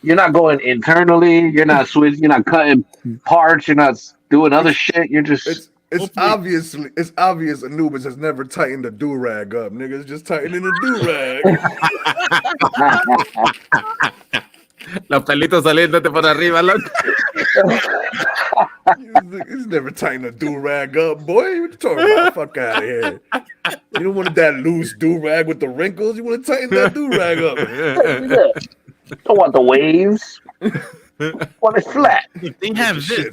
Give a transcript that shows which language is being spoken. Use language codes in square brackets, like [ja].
[en] You're not going internally. You're not switching. You're not cutting parts. You're not doing other shit. You're just. It's obvious Anubis has never tightened a do-rag up. Niggas just tightening a do-rag. [es] Los pelitos saliéndote por arriba, loco. [en] He's never tying a do-rag up, boy. What you talking about? Fuck out of here. You don't want that loose do-rag with the wrinkles. You want to tighten that do-rag up. Don't want the waves. Want it flat. If they have this, Shit